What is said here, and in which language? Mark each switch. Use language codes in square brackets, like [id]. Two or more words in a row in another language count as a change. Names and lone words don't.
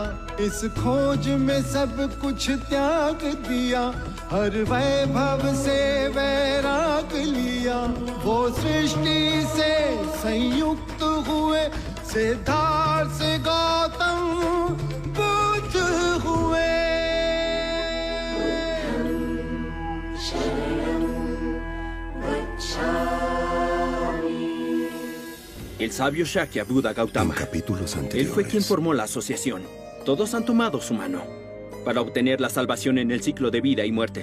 [hi] इस खोज में सब कुछ त्याग दिया, हर वैभव से वैराग लिया। वो सृष्टि से संयुक्त हुए, सिद्धार्थ से गौतम बुद्ध हुए। [es] El sabio Shakya Buda Gautama. En capítulos anteriores. Él fue quien formó la asociación. Todos han tomado su mano para obtener la salvación en el ciclo de vida y muerte.